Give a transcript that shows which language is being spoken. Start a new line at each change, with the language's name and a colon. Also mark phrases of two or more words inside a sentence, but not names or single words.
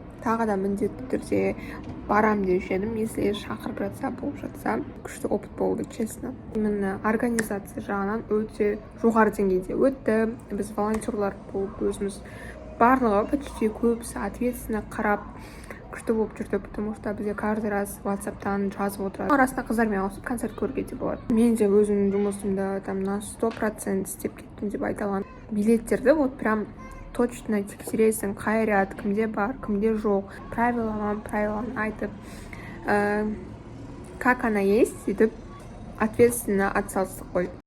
Kazakh: Тағы да міндетті түрде барам деуші едім, если шақырып жатса, болып жатса. Күшті опыт болды, честно. Именно организация жағынан өте жоғары деңгейде өтті. Біз волонтерлар болып өзіміз барлығы почти көбісі ответственно қарап күшті болып жүрді,
Russian: потому что
Kazakh: бізде
Russian: каждый раз
Kazakh: WhatsApp-тан жазып отырады. Арасында қыздармен ауысып концерт көруге де болады. Мен де өзімнің жұмысымды
Russian: там на 100%
Kazakh: істеп кеттім деп айта аламын. Билеттерді
Russian: вот прям точно
Kazakh: тексересің, қай ряд, кімде бар, кімде жоқ, правиланы айтып,
Russian: как она есть,
Kazakh: сөйтіп ответственно атсалыстық қой.